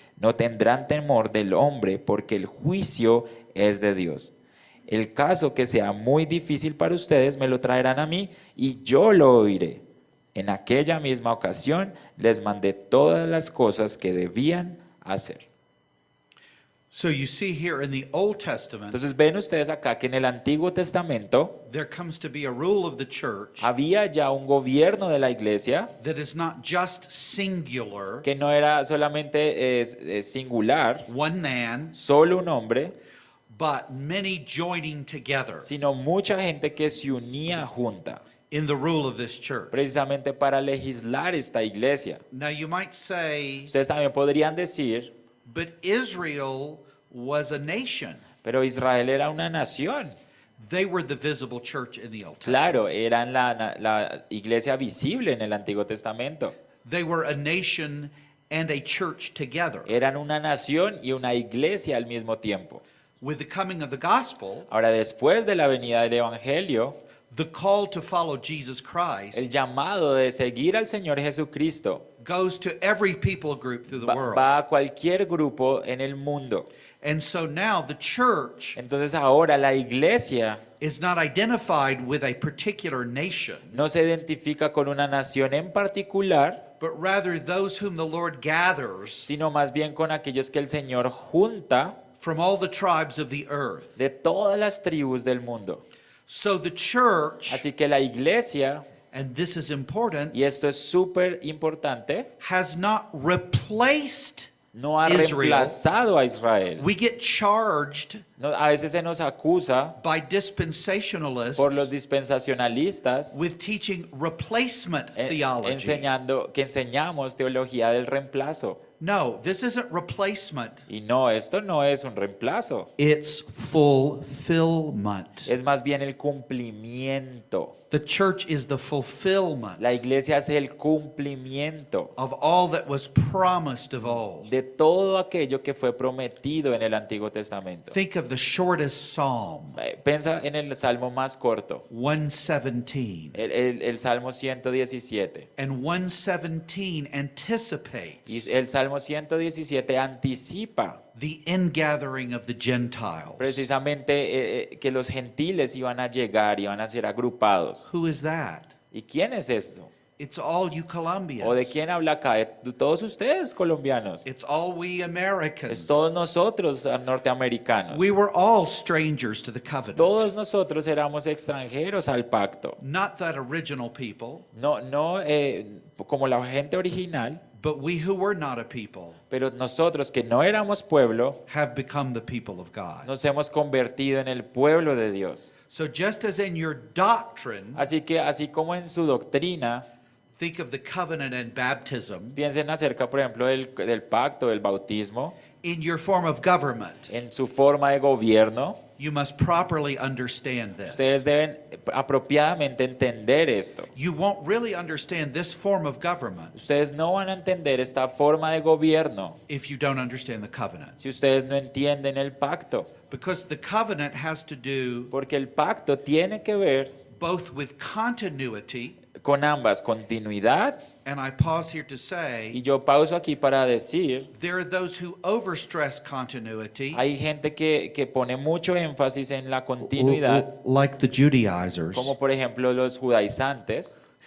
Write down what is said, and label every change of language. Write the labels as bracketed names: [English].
[Spanish] No tendrán temor del hombre porque el juicio es de Dios. El caso que sea muy difícil para ustedes me lo traerán a mí y yo lo oiré. En aquella misma ocasión les mandé todas las cosas que debían hacer. [English] So you see here in the Old Testament, [Spanish] Entonces ven ustedes acá que en el Antiguo Testamento [English] there comes to be a rule of the church [Spanish] había ya un gobierno de la iglesia [English] that is not just singular, [Spanish] que no era solamente singular, [English] one man, [Spanish] solo un hombre, [English] but many joining together [Spanish] sino mucha gente que se unía junta, [English] in the rule of this church. [Spanish] precisamente para legislar esta iglesia. [English] Now you might say, [Spanish] Ustedes también podrían decir, [English] but Israel was a nation. [Spanish] pero Israel era una nación. [English] They were the visible church in the Old Testament. [Spanish] Claro, eran la iglesia visible en el Antiguo Testamento. [English] They were a nation and a church together. [Spanish] Eran una nación y una iglesia al mismo tiempo. [English] With the coming of the gospel, [Spanish] Ahora, después de la venida del Evangelio, [English] the call to follow Jesus [Spanish] el [English] Christ [Spanish] llamado de seguir al Señor Jesucristo [English] goes to every people group through the world. [Spanish] va a cualquier grupo en el mundo. [English] And so now the church [Spanish] Entonces ahora la iglesia [English] is not identified with a particular nation, [Spanish] no se identifica con una nación en particular, [English] but rather those whom the Lord gathers [Spanish] sino más bien con aquellos que el Señor junta [English] from all the tribes of the earth. [Spanish] de todas las tribus del mundo. [English] So the church, [Spanish] Así que la iglesia, [English] and this is important, [Spanish] y esto es súper importante, [English] has not replaced [Spanish] no ha [English] Israel. [Spanish] reemplazado a Israel. [English] We get charged [Spanish] A veces se nos acusa [English] by [Spanish] por los dispensacionalistas [English] with teaching replacement theology. [Spanish] que enseñamos teología del reemplazo. [English] No, this isn't replacement. [Spanish] Y no, esto no es un reemplazo. [English] It's fulfillment. [Spanish] Es más bien el cumplimiento. [English] The church is the fulfillment [Spanish] La iglesia es el cumplimiento [English] of all that was promised of old. [Spanish] de todo aquello que fue prometido en el Antiguo Testamento. [English] Think of the shortest psalm, [Spanish] Piensa en el salmo más corto, [English] 117. [Spanish] el Salmo 117. [English] And 117 anticipates [Spanish] Y el Salmo 117 anticipa [English] the ingathering of the Gentiles. [Spanish] precisamente que los gentiles iban a llegar, iban a ser agrupados. [English] Who is that? [Spanish] ¿Y quién es esto? [English] It's all you [Spanish] ¿O de [English] Colombians. [Spanish] quién habla acá? De todos ustedes colombianos. [English] It's all we [Spanish] Es [English] Americans. [Spanish] todos nosotros norteamericanos. [English] We were all strangers to the covenant. [Spanish] Todos nosotros éramos extranjeros al pacto. [English] Not that original people, [Spanish] No como la gente original, [English] but we who were not a people [Spanish] pero nosotros que no éramos pueblo, [English] have become the people of God. [Spanish] nos hemos convertido en el pueblo de Dios. [English] So just as in your doctrine, [Spanish] Así que así como en su doctrina, [English] think of the covenant and baptism, [Spanish] piensen acerca, por ejemplo, del pacto, del bautismo, [English] in your form of government, [Spanish] en su forma de gobierno. [English] you must properly understand [Spanish] Ustedes [English] this. [Spanish] deben apropiadamente entender esto. [English] You won't really understand this form of government [Spanish] Ustedes no van a entender esta forma de gobierno [English] if you don't understand the covenant. [Spanish] si ustedes no entienden el pacto, [English] Because the covenant has to do [Spanish] porque el pacto tiene que ver [English] both with continuity, [Spanish] con ambas, continuidad, [English] and I pause here to [Spanish] y [English] say, [Spanish] yo pauso aquí para decir, [English] there are those who overstress continuity, [Spanish] hay gente que pone mucho énfasis en la continuidad, [English] like the Judaizers, [Spanish] como por ejemplo los judaizantes,